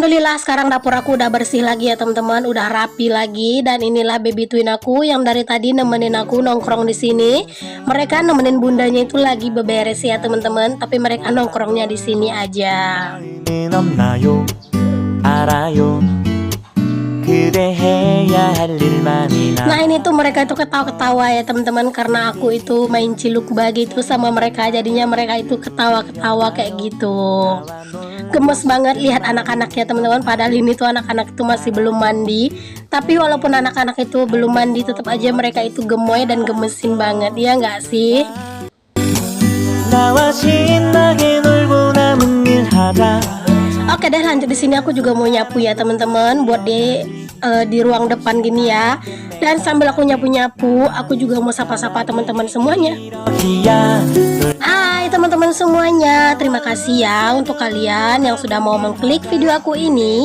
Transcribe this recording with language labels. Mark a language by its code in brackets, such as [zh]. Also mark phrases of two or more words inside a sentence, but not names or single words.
[id] Alhamdulillah sekarang dapur aku udah bersih lagi ya teman-teman, udah rapi lagi. Dan inilah baby twin aku yang dari tadi nemenin aku nongkrong di sini. Mereka nemenin bundanya itu lagi beberes ya teman-teman, tapi mereka nongkrongnya di sini aja. [ko] 없나요? 알아요. 그대 해야 할 일만이 [id] Nah ini tuh mereka itu ketawa-ketawa ya teman-teman, karena aku itu main ciluk bagi itu sama mereka, jadinya mereka itu ketawa-ketawa kayak gitu. Gemes banget lihat anak-anaknya teman-teman, padahal ini tuh anak-anak itu masih belum mandi. Tapi walaupun anak-anak itu belum mandi, tetap aja mereka itu gemoy dan gemesin banget, ya nggak sih? [ko] 나와 신나게 놀고 남은 일 하자. [id] Oke deh, lanjut di sini aku juga mau nyapu ya teman-teman, buat di ruang depan gini ya. Dan sambil aku nyapu-nyapu, aku juga mau sapa-sapa teman-teman semuanya. 기야 Hai teman-teman semuanya, terima kasih ya untuk kalian yang sudah mau mengklik video aku ini.